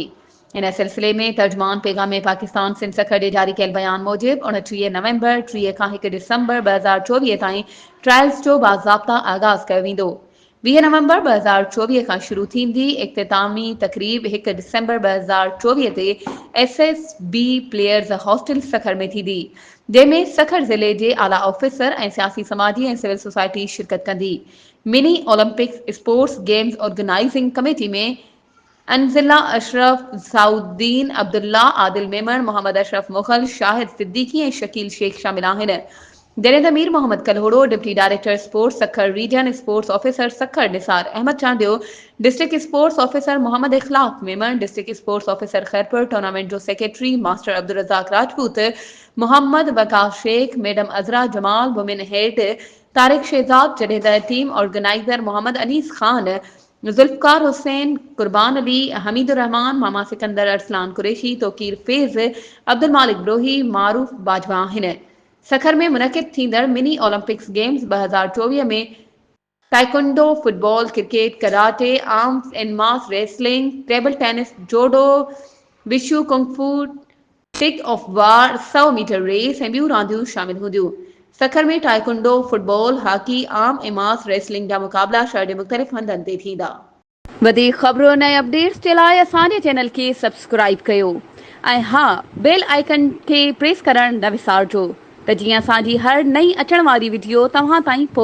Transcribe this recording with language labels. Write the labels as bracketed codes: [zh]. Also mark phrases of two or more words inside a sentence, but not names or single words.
[sd] इन सिलसिले में तर्जमान पैगाम पाकिस्तान सिंध सखर ॾे जारी कयल बयान मूजिब 29 नवंबर 30 खां 1 डिसंबर 2024 ताईं ट्रायल्स जो बाज़ाब्ता आगाज़ कयो वेंदो। 20 नवंबर 2024 खां शुरू थींदी इख़्तितामी तक़रीब 1 डिसंबर 2024 ते SSB प्लेयर्स हॉस्टल सखर में थींदी, जंहिंमें सखर ज़िले जे आला ऑफिसर ऐं सियासी समाजी ऐं [en] civil society [sd] शिरकत कंदी। मिनी ओलंपिक्स स्पोर्ट्स गेम्स ऑर्गेनाइजिंग कमेटी में अनजिला अशरफ, साउद्दीन अब्दुल्ला, आदिल मेमन, मोहम्मद अशरफ मुगल, शाहिद सिद्दीकी ऐं शकील शेख शामिल आहिनि। जॾहिं त मीर मोहम्मद कलहोड़ो, [en] deputy director sports [sd] सखर रीजन, [en] sports officer [sd] सखर निसार अहमद चांडियो, [en] district sports officer [sd] मोहम्मद इखलाक मेमन, [en] district sports officer [sd] खैरपुर टूर्नामेंट जो सेक्रेटरी मास्टर अब्दुल रज़ाक राजपूत, मोहम्मद वकास शेख, मैडम अजरा जमाल, [en] women head [sd] तारिक शहजाद, जॾहिं त [en] team organizer [sd] मोहम्मद अनीस खान, जुल्फकार हुसैन, कुर्बान अली, हमीदुर रहमान, मामा सिकंदर, अरसलान कुरैशी, तोकीर फैज़, अब्दुल मालिक ब्रोही, मारूफ बाजवा आहिनि। सखर में मुनक़िद थींदड़ मिनी ओलंपिक्स गेम्स 2024 में ताइक्वांडो, फुटबॉल, क्रिकेट, कराटे, [en] arms and mass wrestling, table tennis, [sd] जोडो, विशु कुंग-फू, [en] tug of war, [sd] 100 [en] metre race [sd] ऐं ॿियूं रांदियूं शामिल हूंदियूं। सखर में टाइकुंडो, फुटबॉल, हॉकी, आर्म ऐं [en] mass wrestling [sd] जा मुक़ाबला शहर जे मुख़्तलिफ़ हंधनि ते थींदा। वधीक ख़बरुनि ऐं अपडेट्स जे लाइ असांजे चैनल खे सब्सक्राइब कयो ऐं हा, [en] bell icon [sd] खे प्रेस करणु न विसारिजो त जीअं असांजी हर नई अचण वारी वीडियो तव्हां ताईं पहुचे।